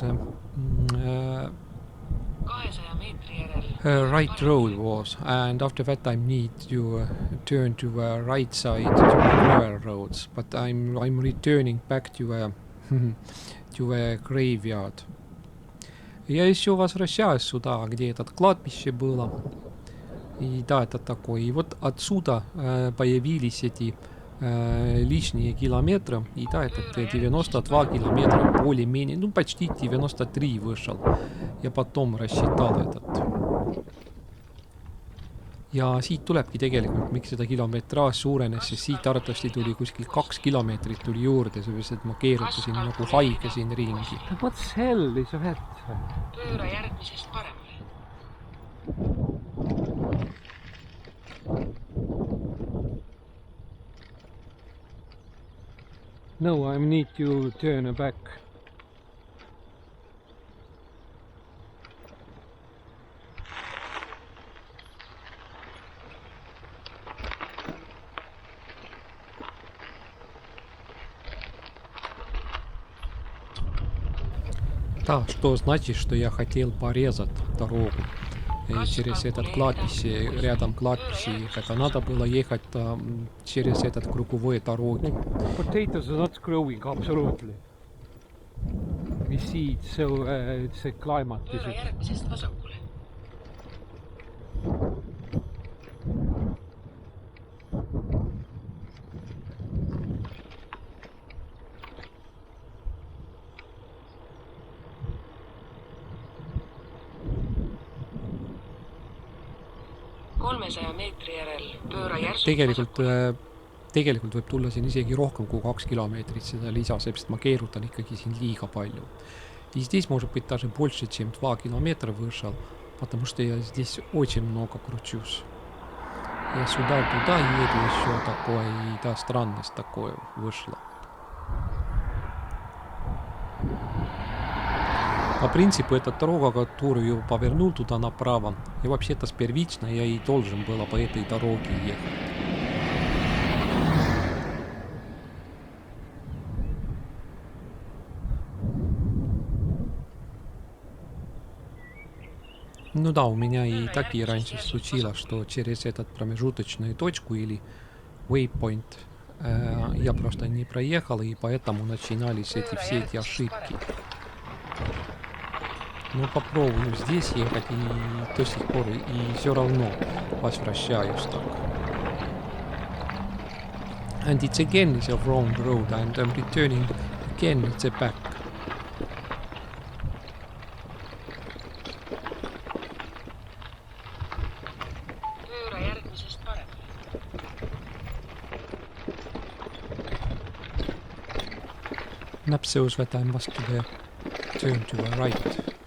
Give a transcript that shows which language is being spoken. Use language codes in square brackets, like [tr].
[et] 200 meetri järel [en] right road was, and after that I need to turn to right side to gravel roads, but I'm returning back to to a graveyard. [ru] Я еще возвращаюсь сюда, где этот кладбище было. И да, это такое. И вот отсюда появились эти лишние километры. И да, этот 92 километра более-менее, ну почти 93 вышел. Я потом рассчитал этот. [et] Ja siit tulebki tegelikult, miks seda kilometraaž suurenes, sest siit arvatavasti tuli kuskil 2 kilomeetrit tuli juurde, sellepärast et ma keerutasin nagu haige siin ringi. [en] What hell is that? [et] pööra järgmisest paremale [en] No, I need to turn back. [ru] Да, что значит, что я хотел порезать дорогу через этот кладбище, рядом кладбище ехать, а надо было ехать через этот круговой дороги. [en] Potatoes are not growing, absolutely. We see it, so it's a climate. Is [et] pööra järgmisest vasakule meetri järel pööra järsult Tegelikult tegelikult võib tulla siin isegi rohkem kui 2 kilomeetrit seda lisa, sest ma keerutan ikkagi siin liiga palju. [ru] И здесь может быть даже больше, чем 2 километра вышел, потому что я здесь очень много кручусь. Я сюда-туда еду еще такое, и да, странность такое вышла. По принципу, эта дорога, которую повернул туда направо, и вообще-то первично я и должен было по этой дороге ехать. Ну да, у меня и так и раньше случилось, что через этот промежуточную точку или waypoint я просто не проехал, и поэтому начинались все эти ошибки. Ну попробую здесь ехать, и до сих пор и все равно возвращаюсь так. [en] And it's again is a wrong road, and I'm returning again it's a back. [et] Pööra järgmisest paremale. [en] Map shows that I must turn to the right.